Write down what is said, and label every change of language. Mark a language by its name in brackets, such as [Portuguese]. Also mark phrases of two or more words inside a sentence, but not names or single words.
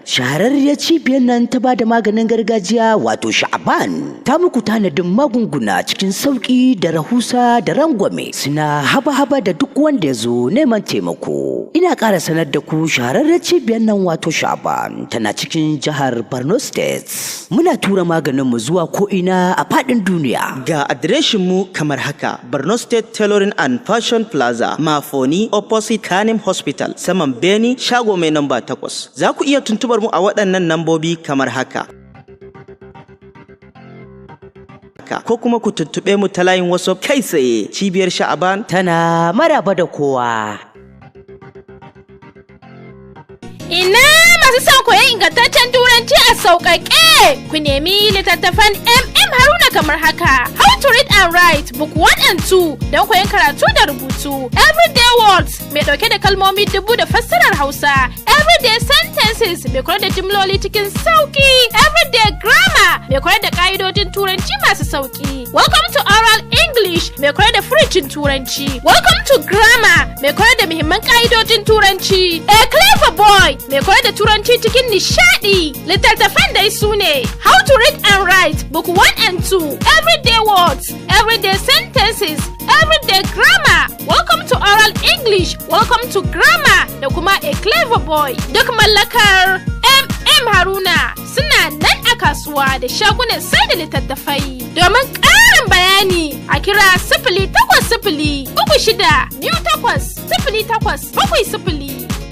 [Hausa] Shahararriyar cibiyar nan ta bada maganin gargajiya, wato Sha'aban, ta muku tanadin magunguna cikin sauƙi da rahusa da rangwame. Suna haba-haba da duk wanda ya zo neman taimako. Ina ƙara sanar da ku shahararriyar cibiyar nan, wato Sha'aban, tana cikin jihar Borno State. Muna tura maganin mu zuwa ko'ina a faɗin duniya. Ga adireshin mu kamar haka: Borno State Tailoring and Fashion Plaza, Mafoni, opposite Kanem Hospital, saman Beni, shago mai namba takwas. Za ku iya tuntubar mu a waɗannan nambobi kamar haka. Ko kuma ku tuntuɓe mu ta layin WhatsApp kai tsaye. Cibiyar Sha'aban tana maraba da kowa. Ina masu son koyon ingantaccen Turanci a sauƙaƙe? Ku nemi littattafan M M Haruna kamar haka: How to Read and Write, Book One and Two, don koyon karatu da rubutu. Everyday Words, mai ɗauke da kalmomi dubu da fassarar Hausa. Everyday Sentences, mai koyar da jimloli cikin sauƙi. Everyday Grammar, mai koyar da ƙa'idojin Turanci masu sauƙi. Welcome to Oral English, mai koyar da furucin Turanci. Welcome to Grammar, mai koyar da muhimman ƙa'idojin Turanci. A Clever Boy, mai koyar da Turanci cikin nishaɗi. Littattafan dai su ne How to Read and Write, Book One and Two, Everyday Words, Everyday Sentences, Everyday Grammar, Welcome to Oral English, Welcome to Grammar, da kuma A Clever Boy. Duk mallakar M M Haruna suna nan a kasuwa da shagunan sai da littattafai. Domin ƙarin bayani, a kira sifili takwas sifili, uku shida, biyu takwas, sifili takwas, bakwai sifili.